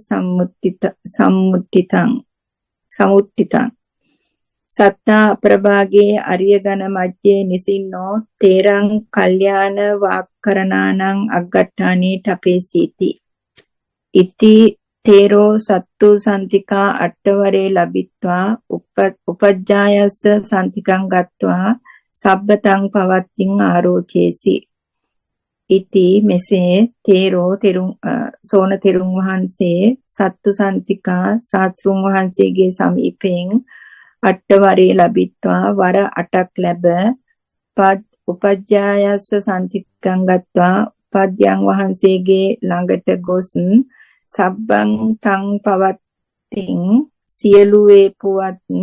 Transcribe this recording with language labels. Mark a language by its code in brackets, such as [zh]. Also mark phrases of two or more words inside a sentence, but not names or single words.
[pi] සමුත්තිතං සත්තා අප්‍රභාගේ අරිය ගණ මජ්ජේ නිසින්නෝ තේරං කල්යාණ වාක්කරණානං අග්ගට්ඨානේ ඨපේසීති ඉති තේරෝ සත්තු සන්තිකා අට්ඨවරේ ලබිත්වා උපජ්ජායස්ස සන්තිකං ගත්වා සබ්බතං පවත්තිං ආරෝචේසි ඉති [si] මෙසේ තේරෝ සෝන තෙරුන් වහන්සේ [pi] සත්තු සන්තිකා [si] සාත්‍රුන් වහන්සේගේ සමීපයෙන් [pi] අට්ඨවරේ ලබිත්වා [si] වර 8ක් ලැබ [pi] උපජ්ජායස්ස සන්තිකං ගත්වා [si] උපද්‍යයන් වහන්සේගේ ළඟට ගොස් [pi] සබ්බං තං පවත්තිං [si] සියලු වේපුවත්